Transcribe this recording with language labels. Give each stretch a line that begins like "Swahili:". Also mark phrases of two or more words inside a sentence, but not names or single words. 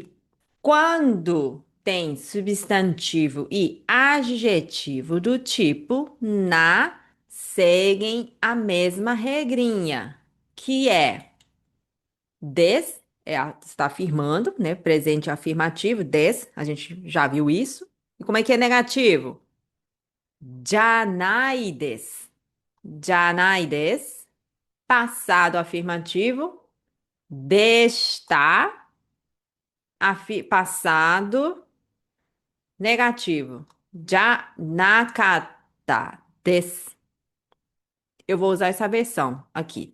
Portuguese: Quando tem substantivo e adjetivo do tipo na, seguem a mesma regrinha, que é des, está afirmando, né? Presente afirmativo, des, a gente já viu isso. E como é que é negativo?
Japanese: じゃないです. じゃないです.
Portuguese: Passado afirmativo. Desta. Passado negativo.
Japanese: じゃなかったです.
Portuguese: Eu vou usar essa versão aqui, tá?